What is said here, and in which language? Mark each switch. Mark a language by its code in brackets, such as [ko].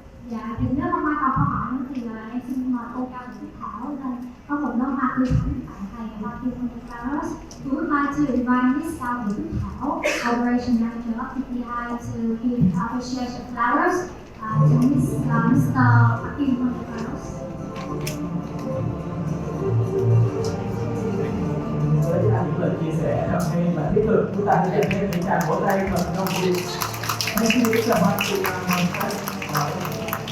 [vi] Dạ, thì nếu không ai còn câu hỏi nữa thì em xin mời cô Cao Thị Thảo lên có một lớp hoa tươi thắm tại thầy Joaquin Montesclaros. [en] We would like to invite Miss Cao Thị Thảo, Operation Manager of TPI, to give appreciation flowers to Mr.Joaquin Montesclaros. [vi] Với những lời chia sẻ thật hay và thiết thực, chúng ta sẽ dành thêm những tràng vỗ tay và động viên. [en] Thank you so much.